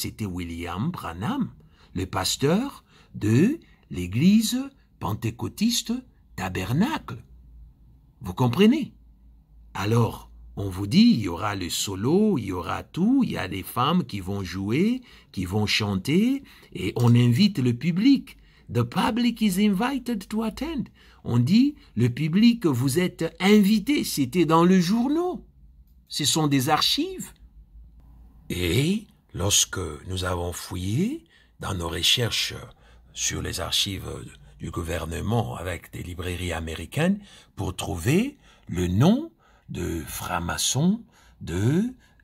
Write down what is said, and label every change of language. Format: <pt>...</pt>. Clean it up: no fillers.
<fr>C'était William Branham, le pasteur de l'église pentecôtiste Tabernacle. Vous comprenez? Alors, on vous dit, il y aura le solo, il y aura tout, il y a des femmes qui vont jouer, qui vont chanter, et on invite le public.</fr> <en>The public is invited to attend.</en> <fr>On dit, le public, vous êtes invités. C'était dans le journal. Ce sont des archives. Et lorsque nous avons fouillé dans nos recherches sur les archives du gouvernement avec des librairies américaines pour trouver le nom de franc-maçon de</fr>